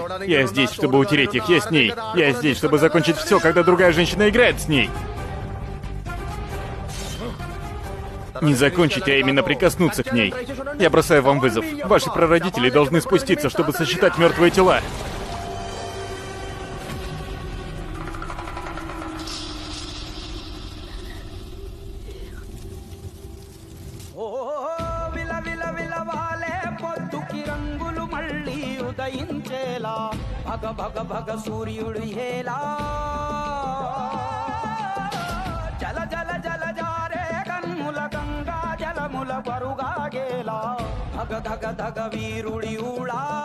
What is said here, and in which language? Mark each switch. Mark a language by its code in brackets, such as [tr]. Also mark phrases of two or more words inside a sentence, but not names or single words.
[ru] Я здесь, чтобы утереть их, я с ней. Я здесь, чтобы закончить все, когда другая женщина играет с ней. Не закончить, а именно прикоснуться к ней. Я бросаю вам вызов. Ваши прародители должны спуститься, чтобы сосчитать мертвые тела. [te] ఓ విల విల విలవాలే పొద్దుకి రంగులు మళ్ళీ ఉదయించేలా భగ భగ భగ సూర్యుడు హేలా జల జల జల జారే కన్నుల గంగా జలముల పరుగాగేలా ధగ ధగ ధగ వీరుడి ఊళా